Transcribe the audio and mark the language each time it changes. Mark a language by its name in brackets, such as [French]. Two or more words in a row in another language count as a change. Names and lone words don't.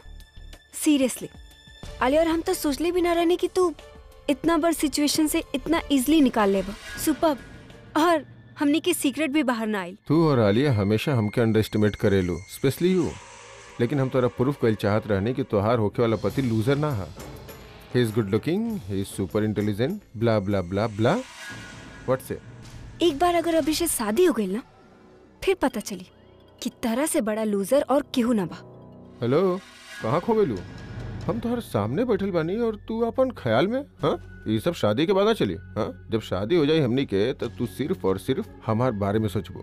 [Bhojpuri] सीरियसली आलिया, और हम तो सोचले भी ना रहने कि तू इतना बड़ सिचुएशन से इतना इजीली निकाल लेबा। सुपर। और हमने के सीक्रेट भी बाहर ना आइल। तू और आलिया हमेशा हमके अंडर एस्टिमेट करेलू, [English] especially you. [Bhojpuri] लेकिन हम तोरा प्रूफ कइल चाहत रहने कि तोहार होके वाला पति लूजर ना है। [English] he is good looking, he is super intelligent, blah blah blah blah. what say? [Bhojpuri] एक बार अगर अभी से शादी हो गई ना, फिर पता चली कि तरह से बड़ा लूजर और केहू ना बा। हेलो, कहाँ खो गइलू? हम तोहर सामने बैठल बानी और तू अपन ख्याल में। हाँ, ये सब शादी के बाद ना चली। हाँ, जब शादी हो जाए हमनी के तो तू सिर्फ और सिर्फ हमार बारे में सोचबो।